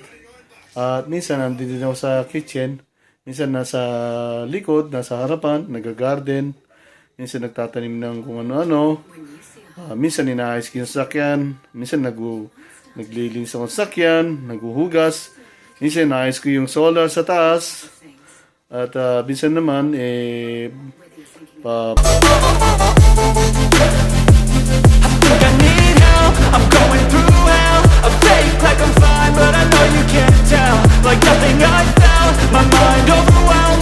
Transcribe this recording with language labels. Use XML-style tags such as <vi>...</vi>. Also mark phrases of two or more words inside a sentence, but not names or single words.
<tl>At minsan nandito din ako sa kitchen. Minsan nasa likod, nasa harapan, nag-garden. Minsan nagtatanim ng kung ano-ano. Minsan inaayos ko yung sasakyan. Minsan naglilinis ako ng sasakyan, naghuhugas. Minsan inaayos ko yung solar sa taas. At minsan naman</tl> <en>I need help, I'm going through hell. I fake like I'm fine, but I know you can't tell. Like nothing I felt, my mind overwhelms.</en>